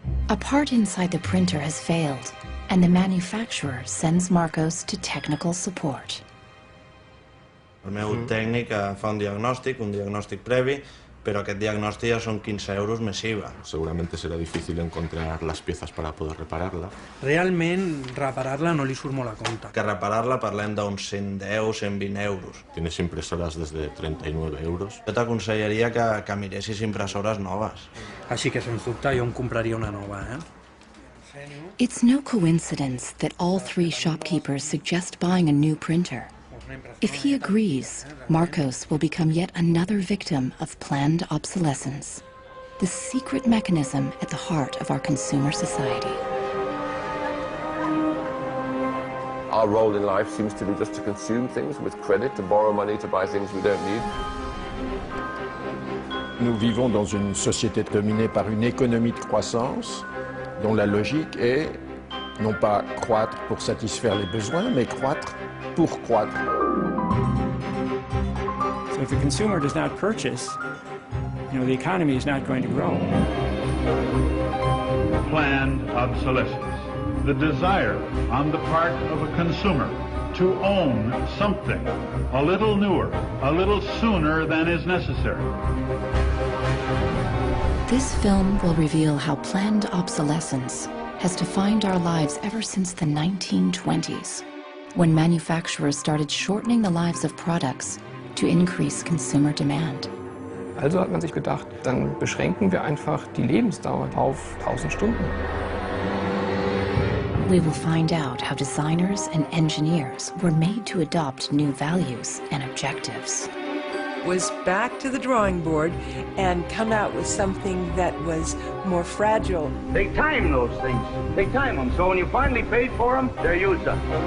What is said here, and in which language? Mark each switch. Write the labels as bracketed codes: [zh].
[en] A part inside the printer has failed, and the manufacturer sends Marcos to technical support. [ca] El meu tècnic fa un diagnòstic previ, pero aquest diagnòstic ja són 15 euros més IVA. [es] Seguramente será difícil encontrar las piezas para poder repararla. [ca] Realment, reparar-la no li surt molt a compte. Que reparar-la parlem d'uns 110, 120 euros. [es] Tienes impresoras desde 39 euros. [ca] Jo t'aconsellaria que miressis impressores noves. Així que, sens dubte, jo em compraria una nova, [en] It's no coincidence that all three shopkeepers suggest buying a new printer. If he agrees, Marcos will become yet another victim of planned obsolescence, the secret mechanism at the heart of our consumer society. Our role in life seems to be just to consume things with credit, to borrow money to buy things we don't need. [fr] Nous vivons dans une société dominée par une économie de croissance dont la logique est non pas croître pour satisfaire les besoins, mais croître pour croître. [en] So if the consumer does not purchase, the economy is not going to grow. Planned obsolescence, the desire on the part of a consumer to own something a little newer, a little sooner than is necessary. This film will reveal how planned obsolescence has defined our lives ever since the 1920s, when manufacturers started shortening the lives of products to increase consumer demand. [de] Also hat man sich gedacht, dann beschränken wir einfach die Lebensdauer auf 1000 Stunden. [en] We will find out how designers and engineers were made to adopt new values and objectives. Was back to the drawing board and come out with something that was more fragile. They time those things. They time them, so when you finally paid for them, they're used up.